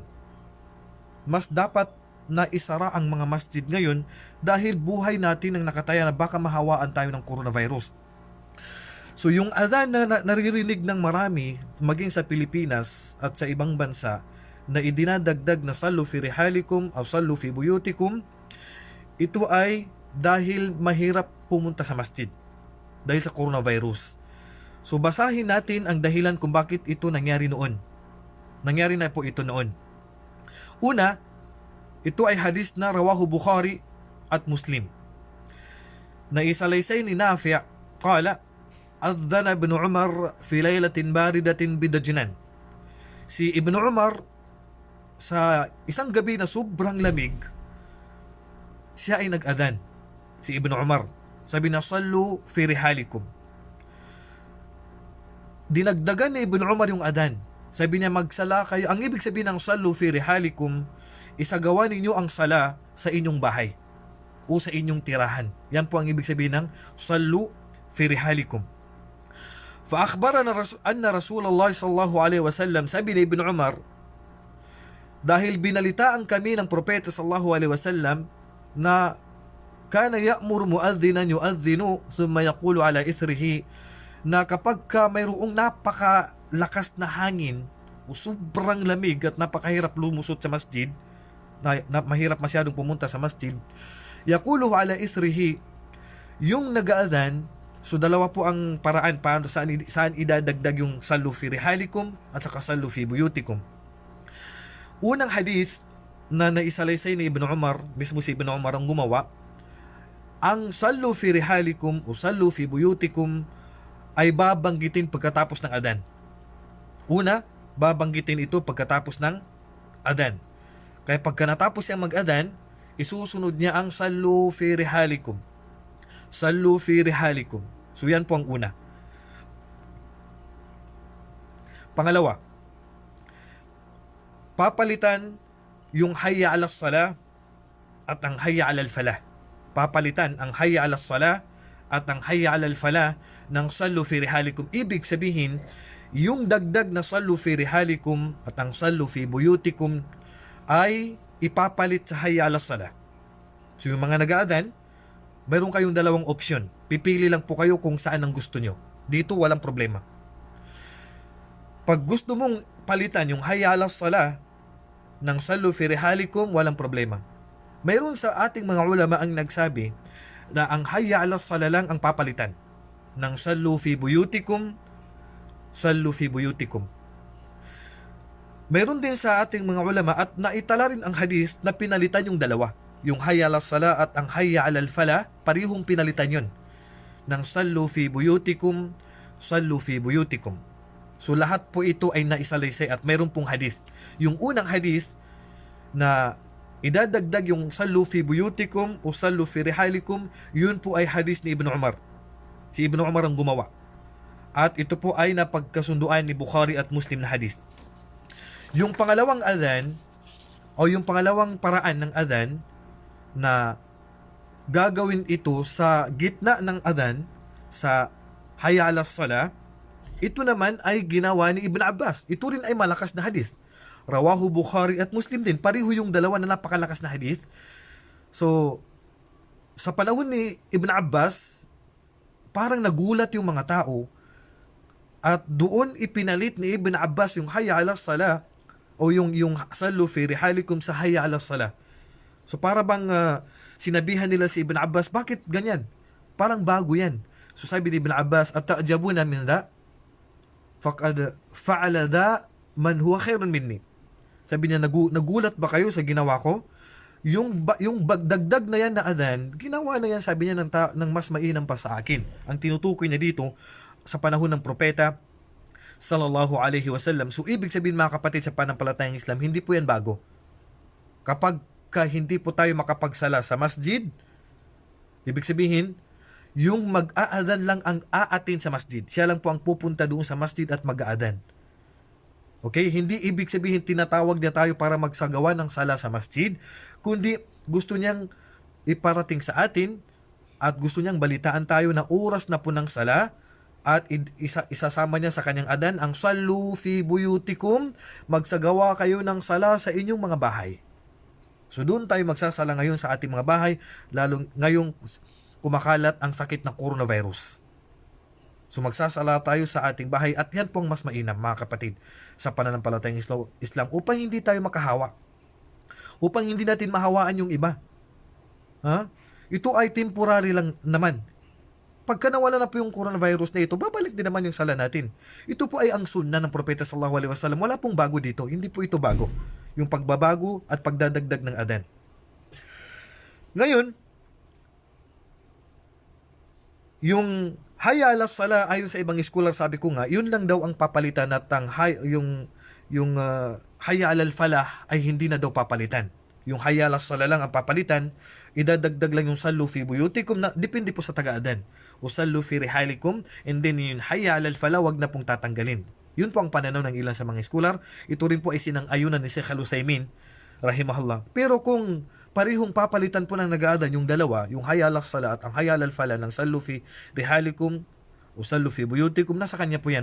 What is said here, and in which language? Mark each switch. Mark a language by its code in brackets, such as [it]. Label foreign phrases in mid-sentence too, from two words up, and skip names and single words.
[tl] Mas dapat na isara ang mga masjid ngayon dahil buhay natin ang nakataya na baka mahawaan tayo ng coronavirus. So yung adhan na naririnig ng marami, maging sa Pilipinas at sa ibang bansa, na idinadagdag na [ar] صلوا في رحالكم [tl] o [ar] صلوا في بيوتكم, [tl] ito ay dahil mahirap pumunta sa masjid dahil sa coronavirus. So basahin natin ang dahilan kung bakit ito nangyari noon. Nangyari na po ito noon. Una, ito ay hadis na rawahu Bukhari at Muslim. Naisalaysay ni [ar] Nafi' قال أذن ابن عمر في ليلة باردة بضجنان. [tl] Si Ibn Umar sa isang gabi na sobrang lamig, siya ay nag-adhan. Si Ibn Umar, sabi na [ar] صلوا في رحالكم. [tl] Dinagdagan ni Ibn Umar yung adhan. Sabi niya magsala kayo. Ang ibig sabihin ng [ar] صلوا في رحالكم, [tl] isagawa ninyo ang sala sa inyong bahay o sa inyong tirahan. Yan po ang ibig sabihin ng [ar] صلوا في رحالكم. فأخبرنا أن رسول الله صلى الله عليه وسلم, [tl] sabi ni Ibn Umar, dahil binalitaan kami ng propeta [ar] صلى الله عليه وسلم [tl] na [ar] كان يأمر مؤذنا يؤذن ثم يقول على إثره, [tl] na kapag ka mayroong napakalakas na hangin o sobrang lamig at napakahirap lumusot sa masjid, na mahirap masyadong pumunta sa masjid, [ar] يقول على إثره, [tl] yung nag-aadhan. So dalawa po ang paraan paano saan idadagdag yung [ar] صلوا في رحالكم [tl] at saka [ar] صلوا في بيوتكم. [tl] Unang hadith na naisalaysay ni Ibn Umar, mismo si Ibn Umar ang gumawa, ang [ar] صلوا في رحالكم [tl] o [ar] صلوا في بيوتكم [tl] ay babanggitin pagkatapos ng adhan. Una, babanggitin ito pagkatapos ng adhan. Kaya pagka natapos siya mag-adhan, isusunod niya ang [ar] صلوا في رحالكم. صلوا في رحالكم. [tl] So yan po ang una. Pangalawa, papalitan yung [ar] حي على الصلاة [tl] at ang [ar] حي على الفلاح. [tl] Papalitan ang [ar] حي على الصلاة [tl] at ang [ar] حي على الفلاح [tl] ng [ar] صلوا في رحالكم. [tl] Ibig sabihin, yung dagdag na [ar] صلوا في رحالكم [tl] at ang [ar] صلوا في بيوتكم [tl] ay ipapalit sa [ar] حي على الصلاة. [tl] So yung mga nag-aadhan, mayroon kayong dalawang opsyon. Pipili lang po kayo kung saan ang gusto nyo. Dito walang problema. Pag gusto mong palitan yung [ar] حي على الصلاة [tl] ng [ar] صلوا في رحالكم, [tl] walang problema. Mayroon sa ating mga ulama ang nagsabi na ang [ar] حي على الصلاة [tl] lang ang papalitan ng [ar] صلوا في بيوتكم, صلوا في بيوتكم. [tl] Mayroon din sa ating mga ulama at naitala rin ang hadith na pinalitan yung dalawa. Yung [ar] حي على الصلاة [tl] at ang [ar] حي على الفلاح, [tl] parihong pinalitan yun ng [ar] صلوا في بيوتكم, صلوا في بيوتكم. [tl] So lahat po ito ay naisalaysay at mayroon pong hadith. Yung unang hadith na idadagdag yung [ar] صلوا في بيوتكم [tl] o [ar] صلوا في رحالكم, [tl] yun po ay hadith ni Ibn Umar. Si Ibn Umar ang gumawa. At ito po ay napagkasunduan ni Bukhari at Muslim na hadith. Yung pangalawang adhan o yung pangalawang paraan ng adhan na gagawin ito sa gitna ng adhan sa [ar] حي على الصلاة, [tl] ito naman ay ginawa ni Ibn Abbas. Ito rin ay malakas na hadith. Rawahu Bukhari at Muslim din. Pariho yung dalawa na napakalakas na hadith. So, sa panahon ni Ibn Abbas, parang nagulat yung mga tao at doon ipinalit ni Ibn Abbas yung [ar] حي على الصلاة [tl] o yung [ar] صلوا في رحالكم [tl] sa [ar] حي على الصلاة. [tl] So para bang sinabihan nila si Ibn Abbas, bakit ganyan? Parang bago yan. So sabi ni Ibn Abbas, [ar] أتعجبون من ذا? فقد فعل ذا من هو خير مني. [tl] Sabi niya, nagulat ba kayo sa ginawa ko? Yung dagdag na yan na adhan, ginawa na yan, sabi niya, ng mas mainam pa sa akin. Ang tinutukoy niya dito, sa panahon ng propeta, [ar] صلى الله عليه وسلم. [tl] So ibig sabihin mga kapatid sa panampalatayang Islam, hindi po yan bago. Kapag hindi po tayo makapagsala sa masjid, ibig sabihin, yung mag-aadan lang ang aatin sa masjid. Siya lang po ang pupunta doon sa masjid at mag-aadan. Okay? Hindi ibig sabihin tinatawag niya tayo para magsagawa ng sala sa masjid, kundi gusto niyang iparating sa atin at gusto niyang balitaan tayo na oras na po ng sala at isasama niya sa kanyang adan ang [ar] صلوا في بيوتكم, [tl] magsagawa kayo ng sala sa inyong mga bahay. So doon tayo magsasala ngayon sa ating mga bahay, lalo ngayong kumakalat ang sakit ng coronavirus. So magsasala tayo sa ating bahay at yan pong mas mainam mga kapatid sa pananampalatayang Islam upang hindi tayo makahawa. Upang hindi natin mahawaan yung iba. Ha? Ito ay temporary lang naman. Pagka nawala na po yung coronavirus na ito, babalik din naman yung sala natin. Ito po ay ang sunna ng Propeta [ar] صلى الله عليه وسلم. [tl] Wala pong bago dito. Hindi po ito bago. Yung pagbabago at pagdadagdag ng adan. Ngayon, yung [ar] حي على الصلاة [tl] ayon sa ibang scholar, sabi ko nga, yun lang daw ang papalitan at ang yung [ar] حي على الفلاح [tl] ay hindi na daw papalitan. Yung [ar] حي على الصلاة [tl] lang ang papalitan, idadagdag lang yung [ar] صلوا في بيوتكم [tl] na depende po sa taga-adan. [ar] O صلوا في رحالكم, [tl] and then yung [ar] حي على الفلاح [tl] wag na pong tatanggalin. Yun po ang pananaw ng ilan sa mga scholar. Ito rin po ay sinang-ayunan ni Sheikh Al-Utsaimin rahimahullah. Pero kung parehong papalitan po ng nag-aadan yung dalawa, yung [ar] حي على الصلاة [tl] at ang [ar] حي على الفلاح [tl] ng [ar] صلوا في رحالكم [tl] o [ar] صلوا في بيوتكم, [tl] nasa kanya po yan.